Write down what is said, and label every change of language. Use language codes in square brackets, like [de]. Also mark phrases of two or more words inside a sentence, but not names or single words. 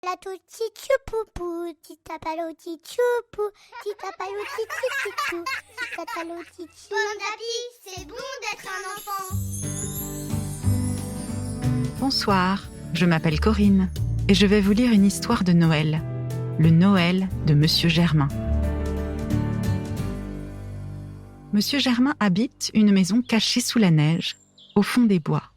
[fr] La tutti chupupu, tita paloti chupu, tita paloti tititou, tita paloti chou. Bon tapis, c'est bon d'être un enfant. Bonsoir, je m'appelle Corinne et je vais vous lire une histoire de Noël, le Noël de Monsieur Germain. Monsieur Germain habite une maison cachée sous la neige, au fond des bois.